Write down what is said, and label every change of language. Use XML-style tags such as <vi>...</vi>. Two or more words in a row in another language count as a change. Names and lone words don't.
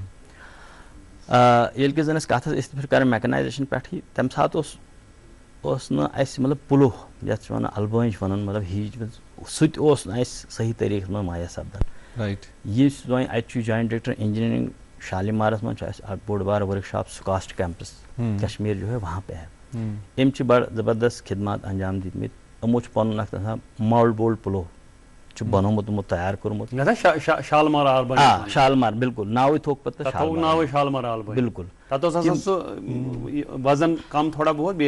<ks>ییٚلہِ کہِ زن أسۍ کتھ ٲسۍ پھِر کران میکنایزیشن پٮ۪ٹھٕے, تمہِ ساتہٕ اوس نہ اَسہِ مطلب پُلو یَتھ چھِ وَنان اَلبٲنۍ وَنان مطلب ہِچ سُہ تہِ اوس نہٕ اَسہِ صحیح طریٖقَس منٛز مہیا سَپدان. رائٹ. یُس وۄنۍ اَتہِ چھُ</ks> <en>joint director engineering</en> <ks>شالیمارَس منٛز چھُ اَسہِ اکھ بوٚڑ بارٕ ؤرٕک شاپ سُکاسٹ کیمپس کشمیٖر</ks> <ur>جو ہے وہاں پہ ہے.</ur> <ks>أمۍ چھِ بڑٕ زبردست خدمات انجام دِتمٕتۍ. یِمو چھُ پَنُن اکھ آسان ماوُل بولڈ پُلو چھُ بنومُت یِمو تیار کوٚرمُت. شالمار آلبٲنۍ. آ شالمار بِلکُل ناوٕے تھوٚوُکھ پَتہٕ ناوٕے شالمار آلبٲنۍ. بِلکُل. تَتھ اوس آسان سُہ وزن کم</ks> <ur>تھوڑا بہت</ur> <ks>بیٚیہِ</ks>